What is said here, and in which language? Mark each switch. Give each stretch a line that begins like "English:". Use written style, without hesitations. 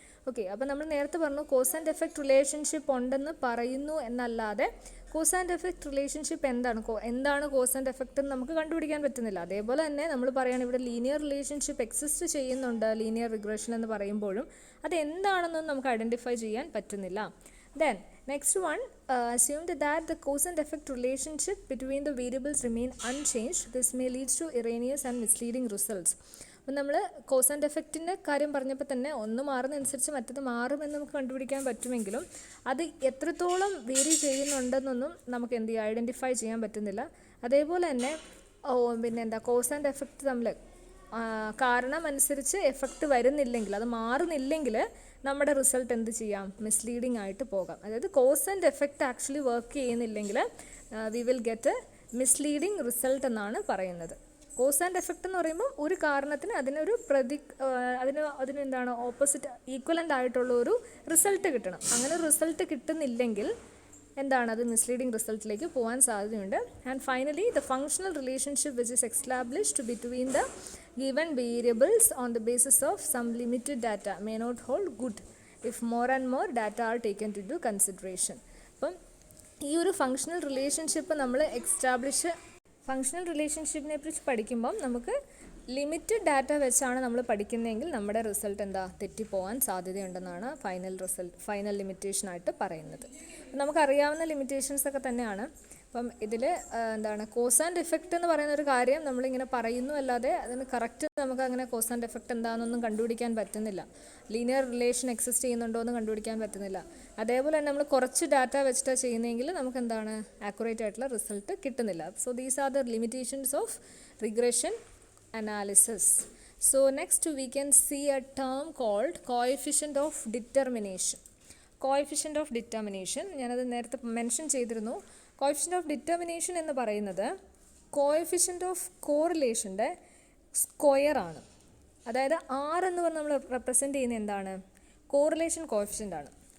Malayalam: Okay, അപ്പോൾ നമ്മൾ നേരത്തെ പറഞ്ഞു കോസ് ആൻഡ് എഫക്റ്റ് റിലേഷൻഷിപ്പ് ഉണ്ടെന്ന് പറയുന്നു എന്നല്ലാതെ കോസ് ആൻഡ് എഫക്റ്റ് റിലേഷൻഷിപ്പ് എന്താണ് കോസ് ആൻഡ് എഫക്റ്റ് എന്ന് നമുക്ക് കണ്ടുപിടിക്കാൻ പറ്റുന്നില്ല. അതേപോലെ തന്നെ നമ്മൾ പറയുകയാണ് ഇവിടെ ലീനിയർ റിലേഷൻഷിപ്പ് എക്സിസ്റ്റ് ചെയ്യുന്നുണ്ട് ലീനിയർ റിഗ്രഷൻ എന്ന് പറയുമ്പോഴും അത് എന്താണെന്നൊന്നും നമുക്ക് ഐഡൻറ്റിഫൈ ചെയ്യാൻ പറ്റുന്നില്ല.
English: Then next one, assumed that the cause and effect relationship between the variables remain unchanged. This may lead to erroneous and misleading results.
Malayalam: അപ്പം നമ്മൾ കോസ് ആൻഡ് എഫക്റ്റിൻ്റെ കാര്യം പറഞ്ഞപ്പോൾ തന്നെ ഒന്ന് മാറുന്നതനുസരിച്ച് മറ്റത് മാറുമെന്ന് നമുക്ക് കണ്ടുപിടിക്കാൻ പറ്റുമെങ്കിലും അത് എത്രത്തോളം വേരി ചെയ്യുന്നുണ്ടെന്നൊന്നും നമുക്ക് എന്ത് ചെയ്യുക ഐഡൻറ്റിഫൈ ചെയ്യാൻ പറ്റുന്നില്ല. അതേപോലെ തന്നെ കോസ് ആൻഡ് എഫക്റ്റ് തമ്മിൽ കാരണം അനുസരിച്ച് എഫക്റ്റ് വരുന്നില്ലെങ്കിൽ, അത് മാറുന്നില്ലെങ്കിൽ നമ്മുടെ റിസൾട്ട് എന്ത് ചെയ്യാം, മിസ്ലീഡിങ് ആയിട്ട് പോകാം. അതായത് cause and effect actually work ചെയ്യുന്നില്ലെങ്കിൽ
English: we will get a misleading result
Malayalam: എന്നാണ് പറയുന്നത്. കോസ് ആൻഡ് എഫക്റ്റ് എന്ന് പറയുമ്പോൾ ഒരു കാരണത്തിന് അതിനൊരു അതിനെന്താണ് ഓപ്പോസിറ്റ് ഈക്വലൻ്റ് ആയിട്ടുള്ള ഒരു റിസൾട്ട് കിട്ടണം. അങ്ങനെ റിസൾട്ട് കിട്ടുന്നില്ലെങ്കിൽ എന്താണ് അത് മിസ്ലീഡിങ് റിസൾട്ടിലേക്ക് പോകാൻ സാധ്യതയുണ്ട്.
English: And finally the functional relationship which is established between the given variables on the basis of some limited data may not hold good if more and more data are taken into consideration.
Malayalam: അപ്പം ഈ ഒരു functional relationship നമ്മൾ functional റിലേഷൻഷിപ്പിനെ കുറിച്ച് പഠിക്കുമ്പം നമുക്ക് limited data വെച്ചാണ് നമ്മൾ പഠിക്കുന്നതെങ്കിൽ നമ്മുടെ റിസൾട്ട് തെറ്റിപ്പോകാൻ സാധ്യതയുണ്ടെന്നാണ് ഫൈനൽ ലിമിറ്റേഷനായിട്ട് പറയുന്നത്. നമുക്കറിയാവുന്ന ലിമിറ്റേഷൻസ് ഒക്കെ തന്നെയാണ്. അപ്പം ഇതിൽ കോസ് ആൻഡ് എഫക്റ്റ് എന്ന് പറയുന്ന ഒരു കാര്യം നമ്മളിങ്ങനെ പറയുന്നു അല്ലാതെ അതിന് കറക്റ്റ് നമുക്ക് അങ്ങനെ കോസ് ആൻഡ് എഫക്റ്റ് എന്താണെന്നൊന്നും കണ്ടുപിടിക്കാൻ പറ്റുന്നില്ല. ലീനിയർ റിലേഷൻ എക്സിസ്റ്റ് ചെയ്യുന്നുണ്ടോ എന്ന് കണ്ടുപിടിക്കാൻ പറ്റുന്നില്ല. അതേപോലെ തന്നെ നമ്മൾ കുറച്ച് ഡാറ്റ വെച്ചിട്ടാണ് ചെയ്യുന്നതെങ്കിൽ നമുക്ക് ആക്യുറേറ്റ് ആയിട്ടുള്ള റിസൾട്ട് കിട്ടുന്നില്ല.
English: So these are the limitations of regression analysis. So next we can see a term called coefficient of determination.
Malayalam: Coefficient of determination ഞാനത് നേരത്തെ മെൻഷൻ ചെയ്തിരുന്നു. കോഎഫിഷ്യൻ്റ് ഓഫ് ഡിറ്റർമിനേഷൻ എന്ന് പറയുന്നത് കോഎഫിഷ്യൻ്റ് ഓഫ് കോറിലേഷൻ്റെ സ്ക്വയറാണ്. അതായത് ആർ എന്ന് പറഞ്ഞ് നമ്മൾ റെപ്രസെൻ്റ് ചെയ്യുന്നത് എന്താണ്, കോറിലേഷൻ കോഎഫിഷ്യൻ്റ് ആണ്.